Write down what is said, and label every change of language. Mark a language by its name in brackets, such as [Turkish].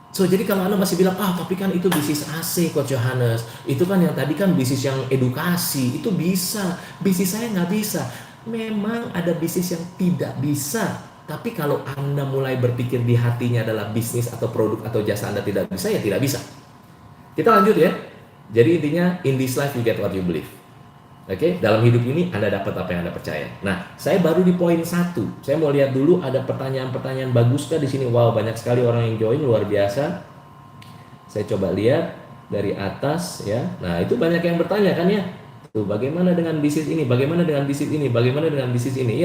[Indonesian] So, jadi kalau Anda masih bilang, tapi kan itu bisnis AC, Coach Johannes. Itu kan yang tadi kan bisnis yang edukasi. Itu bisa. Bisnis saya nggak bisa. Memang ada bisnis yang tidak bisa. Tapi kalau Anda mulai berpikir di hatinya adalah bisnis atau produk atau jasa Anda tidak bisa, ya tidak bisa. Kita lanjut ya. Jadi intinya, [English] in this life you get what you believe. [Indonesian] Oke, dalam hidup ini Anda dapat apa yang Anda percaya. Nah, saya baru di poin 1. Saya mau lihat dulu ada pertanyaan-pertanyaan bagus kah di sini. Wow, banyak sekali orang yang join, luar biasa. Saya coba lihat dari atas ya. Nah, itu banyak yang bertanya kan ya. Tuh, bagaimana dengan bisnis ini? Bagaimana dengan bisnis ini? Bagaimana dengan bisnis ini?